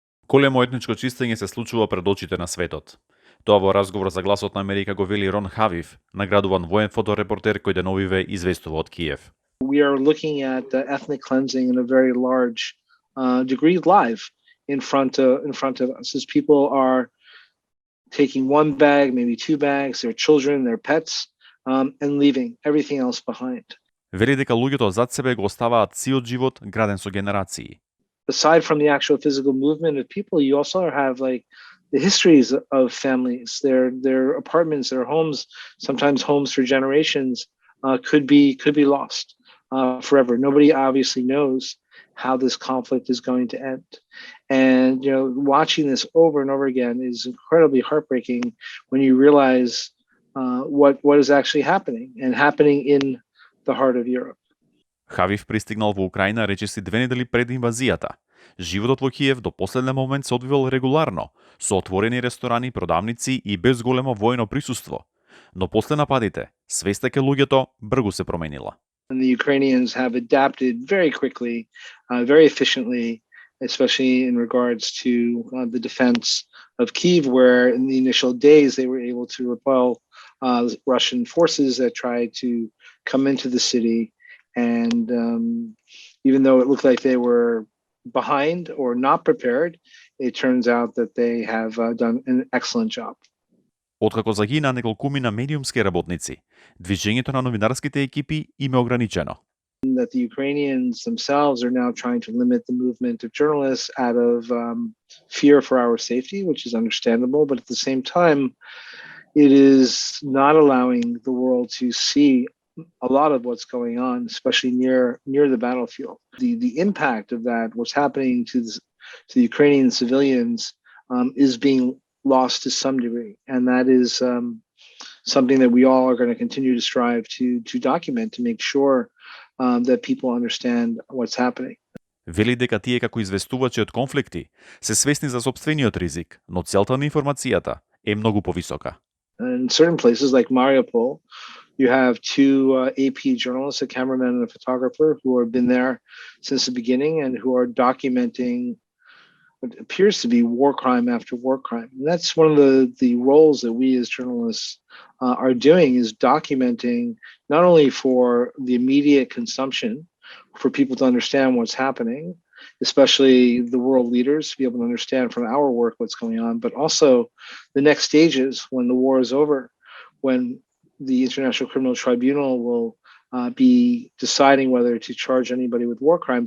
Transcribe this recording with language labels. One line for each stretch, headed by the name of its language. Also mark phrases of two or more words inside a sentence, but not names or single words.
Macedonian: Големо етничко чистење се случува пред очите на светот. Тоа во разговор за гласот на Америка го вели Рон Хавив, наградуван воен фоторепортер кој деновиве известува од Киев.
English: We are looking at ethnic cleansing in a very large degree live in front of us as people are taking one bag, maybe two bags, their children, their pets, and leaving everything else behind.
Macedonian: Вели дека луѓето зад себе го оставаат сиот живот граден со генерации.
English: Aside from the actual physical movement of people, you also have like the histories of families, their apartments, their homes, sometimes homes for generations, could be lost forever. Nobody obviously knows how this conflict is going to end. And watching this over and over again is incredibly heartbreaking when you realize what is actually happening in the heart of Europe.
Macedonian: Хавив пристигнал во Украина речиси 2 недели пред инвазијата. Животот во Киев до последен момент се одвивал регуларно, со отворени ресторани, продавници и без големо воено присуство. Но после нападите, свеста кај луѓето бргу се променила.
English: And the Ukrainians have adapted very quickly, very efficiently, especially in regards to the defense of Kiev, where in the initial days they were able to repel Russian forces that tried to come into the city. And even though it looked like they were behind or not prepared, it turns out that they have done an excellent job.
Macedonian: Откако загина неколкумина медиумски работници, движењето на новинарските екипи им е ограничено.
English: That the Ukrainians themselves are now trying to limit the movement of journalists out of fear for our safety, which is understandable, but at the same time, it is not allowing the world to see a lot of what's going on, especially near the battlefield. The impact of that, what's happening to the Ukrainian civilians, is being lost to some degree, and that is something that we all are going to continue to strive to document to make sure that people understand what's happening.
Macedonian: Вели дека тие како известувачи од конфликти се свесни за сопствениот ризик, но целта на информацијата е многу повисока.
English: In certain places like Mariupol, you have two AP journalists, a cameraman and a photographer, who have been there since the beginning and who are documenting what appears to be war crime after war crime. And that's one of the roles that we as journalists are doing, is documenting not only for the immediate consumption, for people to understand what's happening, especially the world leaders to be able to understand from our work what's going on, but also the next stages when the war is over, when the International Criminal Tribunal will be deciding whether to charge anybody with war crimes.